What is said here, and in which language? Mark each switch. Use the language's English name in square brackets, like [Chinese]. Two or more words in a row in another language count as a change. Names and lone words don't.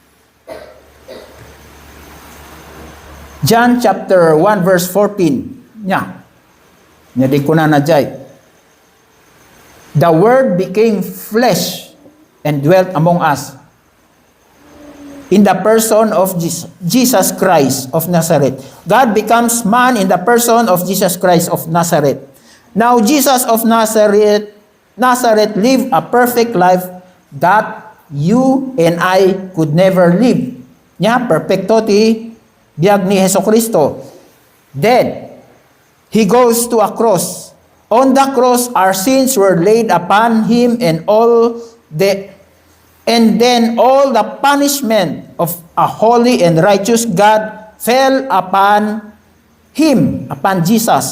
[English] John chapter 1 verse 14. Nya. [Iloko] Nya di ko na najay. [English] The Word became flesh and dwelt among us. In the person of Jesus Christ of Nazareth. God becomes man in the person of Jesus Christ of Nazareth. Now Jesus of Nazareth lived a perfect life that you and I could never live. [Iloko] Nya, perfecto ti biyag ni Hesus Kristo. [English] Then, He goes to a cross. On the cross, our sins were laid upon Him and then all the punishment of a holy and righteous God fell upon Him, upon Jesus.